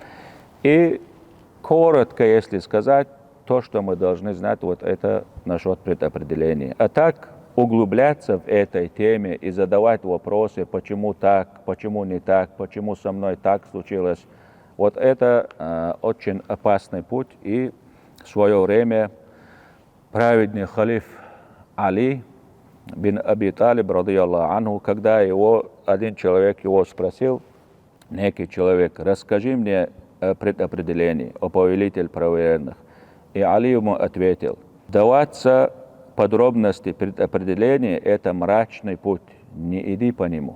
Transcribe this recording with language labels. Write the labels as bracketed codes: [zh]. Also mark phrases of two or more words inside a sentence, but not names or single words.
[ru] И коротко, если сказать, то, что мы должны знать, вот это насчет предопределения. А так, углубляться в этой теме и задавать вопросы, почему так, почему не так, почему со мной так случилось, вот это очень опасный путь. И в свое время праведный халиф Али бин Аби Талиб, [ar] رضي الله عنه, [ru] когда один человек его спросил, некий человек, расскажи мне предопределение, о повелитель правоверных. И Али ему ответил, даваться подробности предопределения – это мрачный путь, не иди по нему.